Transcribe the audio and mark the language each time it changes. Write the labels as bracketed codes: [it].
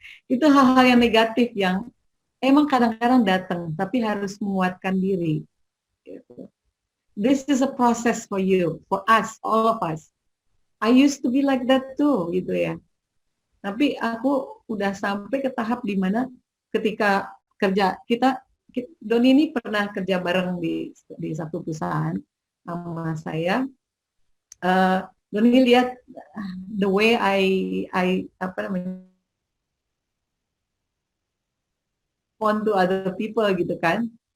[id] Itu hal-hal yang negatif yang emang kadang-kadang datang, tapi harus menguatkan diri. [en] This is a process for you, for us, all of us. I used to be like that too, [id] gitu ya. Tapi aku udah sampai ke tahap di mana ketika kerja Doni ini pernah kerja bareng di satu perusahaan sama saya. [en] Doni [id] lihat [en] the way I [id] apa namanya, [en] respond to other people [id] gitu kan.